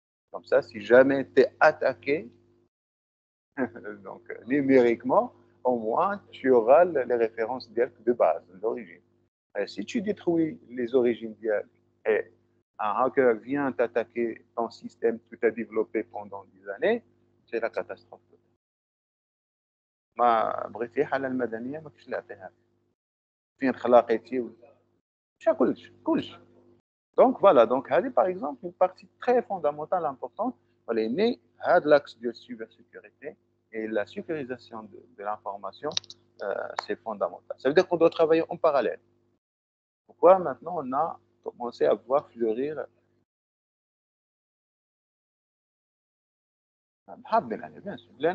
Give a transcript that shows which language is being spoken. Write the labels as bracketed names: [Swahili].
[French] Comme ça, si jamais tu es attaqué, donc numériquement, au moins tu auras les références directes de base, d'origine. Si tu détruis les origines directes et un hacker vient t'attaquer ton système que tu as développé pendant des années, c'est la catastrophe. [Arabic] ما بغيتي حالة المدنية ما كنتش نعطيها فين خلاقيتي ولا كلش. [French] Donc voilà, donc [Arabic] هذه [French] par exemple une partie très fondamentale importante voilà né de l'axe de cybersécurité et la sécurisation de l'information c'est fondamental. Ça veut dire qu'on doit travailler en parallèle. Pourquoi maintenant on a commencé à voir fleurir bien sûr.